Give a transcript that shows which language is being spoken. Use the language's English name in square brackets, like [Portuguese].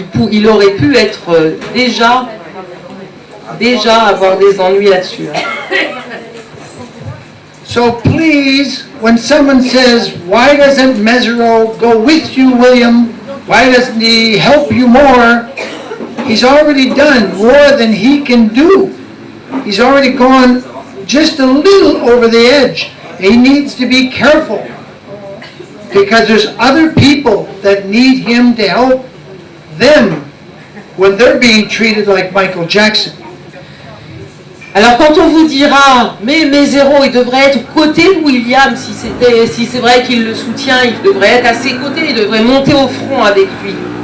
[French] Il aurait pu être déjà avoir des ennuis là-dessus. Hein. [English] So please, when someone says, why doesn't Mesereau go with you, William? Why doesn't he help you more? He's already done more than he can do. He's already gone just a little over the edge. He needs to be careful because there's other people that need him to help them when they're being treated like Michael Jackson. [French] Alors quand on vous dira, mais Mesereau, il devrait être aux côtés de William, si c'est vrai qu'il le soutient, il devrait être à ses côtés, il devrait monter au front avec lui.